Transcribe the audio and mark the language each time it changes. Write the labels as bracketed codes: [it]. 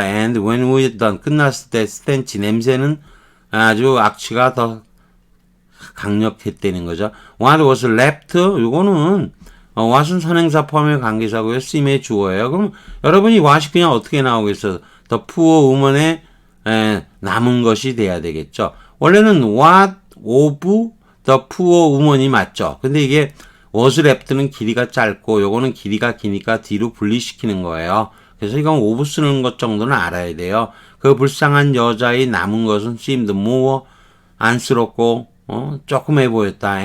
[en] And when we done, [ko] 끝났을 때 스텐치, 냄새는 아주 악취가 더 강력했다는 거죠. [en] What was left? [ko] 요거는 what은 선행사 포함의 관계사고요. seem의 주어예요. 그럼 여러분이 what이 그냥 어떻게 나오겠어요? [en] The poor woman [ko] 의 남은 것이 돼야 되겠죠. 원래는 [en] what of the poor woman [ko] 이 맞죠. 근데 이게 [en] was left [ko] 는 길이가 짧고 요거는 길이가 기니까 뒤로 분리시키는 거예요. 그래서 이건 of 쓰는 것 정도는 알아야 돼요. 그 불쌍한 여자의 남은 것은 [en] seemed more [ko] 안쓰럽고 조그매 보였다.